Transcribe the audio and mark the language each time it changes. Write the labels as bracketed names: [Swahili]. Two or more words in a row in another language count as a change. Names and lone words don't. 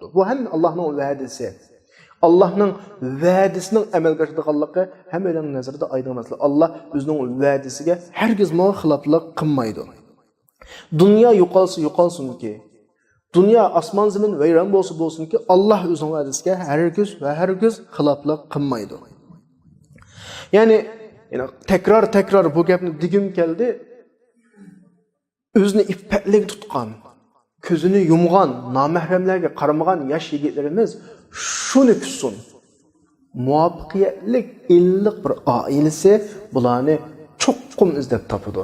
[Uzbek] Bu ham Allohning va'dasi. Allohning va'dasining amalga oshadiganligi hammaning nazarida oydin masala. Alloh o'zining va'dasiga hargiz xiloflik qilmaydi. Dunyo yo'qolsinki, dünya asman zemin vayron bo'lsin ki Allah o'zining va'dasiga hargiz xiloflik qilmaydi. Yani Yani tekrar bu gapni digim keldi. O'zini iffetlik tutgan, ko'zini yumgan, namahremlarga qaramagan yosh yigitlarimiz shuni kutsin. Muvaffaqiyatlik illiq bir oilasi bularni cho'qim izlab topadi.